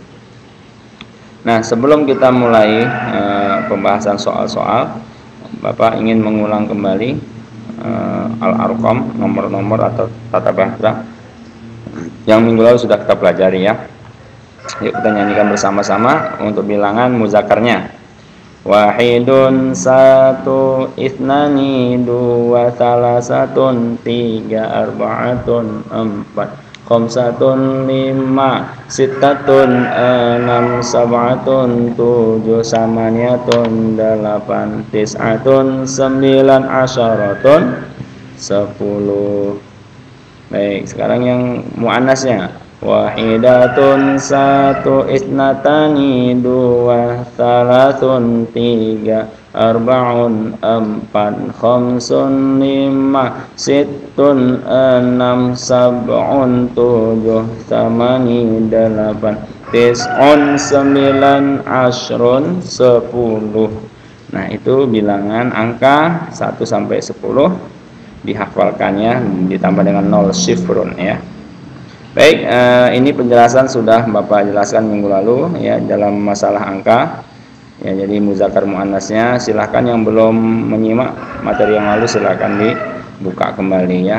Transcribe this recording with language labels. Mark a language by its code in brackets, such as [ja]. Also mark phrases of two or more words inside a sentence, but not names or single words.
[id] Nah, sebelum kita mulai pembahasan soal-soal, Bapak ingin mengulang kembali al-arqam, nomor-nomor atau tata bahasa yang minggu lalu sudah kita pelajari ya. Yuk kita nyanyikan bersama-sama untuk bilangan muzakarnya. Wahidun, satu, ithnani, dua, salasatun, tiga, arba'atun, empat, khamsatun, lima, sittatun, enam, sab'atun, tujuh, samaniyatun, delapan, tis'atun, sembilan, asyaratun, 10. Baik, sekarang yang muannasnya. Wahidatun, satu, isnatani, dua, salasun, tiga, arba'un, empat, khamsun, lima, sittun, enam, sab'un, tujuh, samani, delapan, tis'un, sembilan, ashrun, 10. Nah, itu bilangan angka 1 sampai 10 dihafalkannya, ditambah dengan 0 syifrun ya. Baik, ini penjelasan sudah Bapak jelaskan minggu lalu ya dalam masalah angka. Ya, jadi muzakar muannasnya silahkan yang belum menyimak materi yang lalu silahkan dibuka kembali ya.